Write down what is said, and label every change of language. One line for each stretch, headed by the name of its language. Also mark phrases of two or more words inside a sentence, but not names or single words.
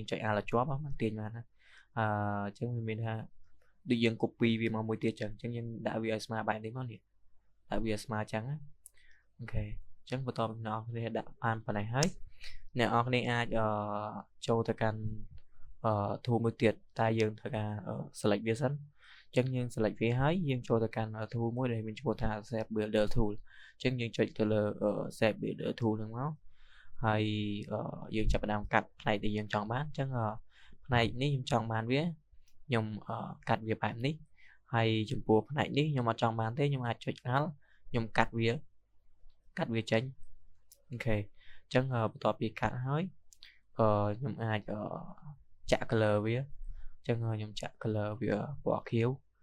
Khmer: ចុច alt ជាប់បានទាញបានណាអញ្ចឹងវាមានថាដូចយើង copy វាមកមួយទៀតចឹងយើងដាក់វាឲ្យស្មើបែបនេះមកនេះដាក់វាឲ្យស្មើចឹងអូខេអញ្ចឹងបន្តពី អ្នកនរគ្នាដាក់បានប៉ុណ្ណេះហើយអ្នកនរគ្នាអាចចូលទៅកាន់tool មួយទៀតតែយើងត្រូវការ select វាសិនអញ្ចឹងយើង select វា ហើយយើងចូលទៅកាន់ tool មួយដែលមានឈ្មោះថា
English: shape builder tool
Khmer: អញ្ចឹងយើងចុចទៅលើ
English: shape builder tool
Khmer: ហ្នឹងមកហើយយើងចាប់ផ្ដើមកាត់ផ្នែកដែលយើងចង់បានអញ្ចឹងផ្នែកនេះខ្ញុំចង់បានវាខ្ញុំកាត់វាបែបនេះហើយចំពោះផ្នែកនេះខ្ញុំអត់ចង់បានទេខ្ញុំអាចចុច alt ខ្ញុំកាត់វាចេញអូខេអញ្ចឹងបន្ទាប់ពីកាត់ហើយខ្ញុំអាចចាក់ color វាអញ្ចឹងខ្ញុំចាក់ color វាពណ៌ខៀវ